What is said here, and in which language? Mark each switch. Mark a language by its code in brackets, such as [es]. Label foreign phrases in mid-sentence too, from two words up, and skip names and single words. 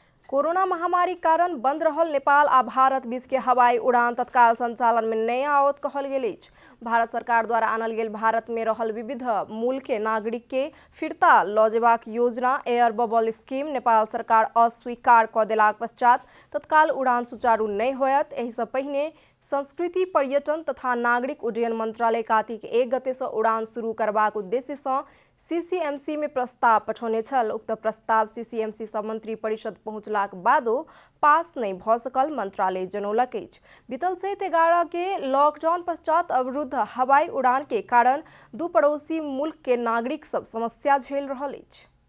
[mai] कोरोना महामारी कारण बंद रहल नेपाल आ भारत बीच के हवाई उड़ान तत्काल संचालन में नहीं आवत कहल गेल अछि। भारत सरकार द्वारा आनल गेल भारत में रहल विविध मूल के नागरिक के फिरता लऽ जेबाक योजना [en] air bubble scheme [mai] नेपाल सरकार अस्वीकार कऽ देलाक पश्चात तत्काल उड़ान सुचारू नहीं होयत। एहि सँ पहिने संस्कृति पर्यटन तथा नागरिक उड्डयन मंत्रालय कार्तिक 1 गते से उड़ान शुरू करबाक उद्देश्य से सीसीएमसी में प्रस्ताव पठौने छल। उक्त प्रस्ताव सीसीएमसी सँ मंत्री परिषद पहुंचलाक बादो पास नहीं भऽ सकल मंत्रालय जनौलक अछि। बीतल चैत 11 के लॉकडाउन पश्चात अवरुद्ध हवाई उड़ान के कारण दू पड़ोसी मुल्क के नागरिक सब समस्या झेल रहल अछि।